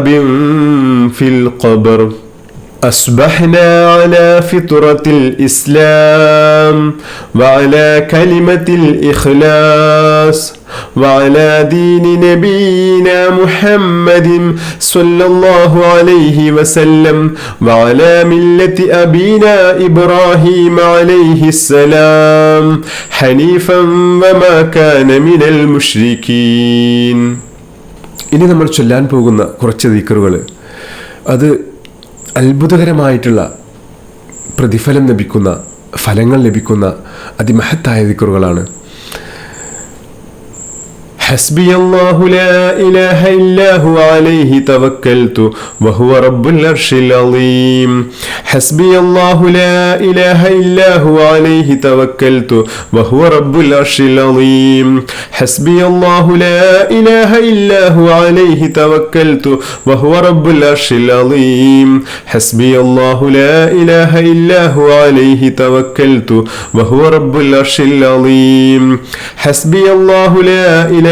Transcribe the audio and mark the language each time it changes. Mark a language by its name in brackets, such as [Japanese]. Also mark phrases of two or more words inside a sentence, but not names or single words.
[Arabic] في القبر أصبحنا على فطرة الإسلام وعلى كلمة الإخلاص وعلى دين نبينا محمد صلى الله عليه وسلم وعلى ملة أبينا إبراهيم عليه السلام حنيفا وما كان من المشركين. [Malayalam] ഇനി നമ്മൾ ചൊല്ലാൻ പോകുന്ന കുറച്ച് ദിക്റുകൾ അത് അത്ഭുതകരമായിട്ടുള്ള പ്രതിഫലം ലഭിക്കുന്ന ഫലങ്ങൾ ലഭിക്കുന്ന അതിമഹത്തായ ദിക്റുകളാണ്. [Arabic] حسبي الله لا إله إلا هو عليه توكلت وهو رب العرش العظيم حسبي الله لا إله إلا هو عليه توكلت وهو رب العرش العظيم حسبي الله لا إله إلا هو عليه توكلت وهو رب العرش العظيم حسبي الله لا إله إلا هو عليه توكلت وهو رب العرش العظيم حسبي الله لا إله